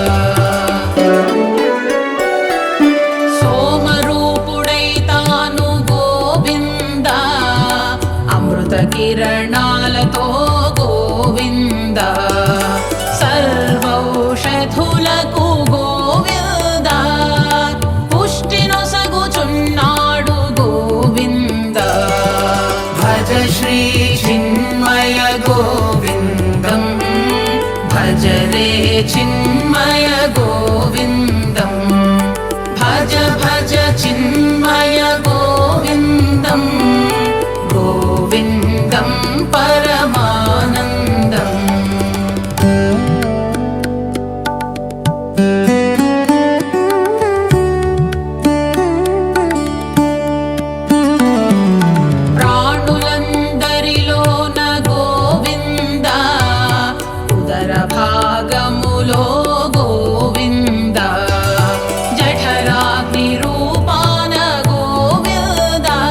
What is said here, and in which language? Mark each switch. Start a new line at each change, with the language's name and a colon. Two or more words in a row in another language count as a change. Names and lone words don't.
Telugu: సోమరూపుడై తాను గోవింద, అమృత కిరణాలతో గోవింద, సర్వౌషధులకు గోవింద, పుష్టినొసగుచున్నాడు గోవింద.
Sanskrit: भज श्री चिन्मय गोविन्दम्, भज रे चिन्मय गोविन्दम् भज भज चिन्मय गोविन्दम् गोविन्दं परमानन्दम्
Telugu: ప్రాణులందరిలోన గోవింద ఉదర భాగములో గోవింద జఠరాగ్ని రూపాన గోవింద